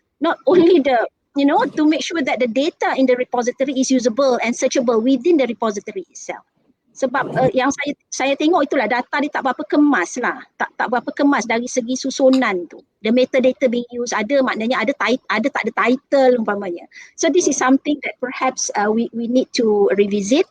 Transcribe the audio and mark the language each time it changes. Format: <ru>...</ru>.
<en>Not only to make sure that the data in the repository is usable and searchable within the repository itself.</en> <ms>Sebab yang saya tengok itulah, data dia tak berapa kemas lah, tak berapa kemas dari segi susunan tu.</ms> <en>The metadata being used</en> <ms>ada, maknanya ada tak ada title umpamanya.</ms> <en>So this is something that perhaps we need to revisit.</en>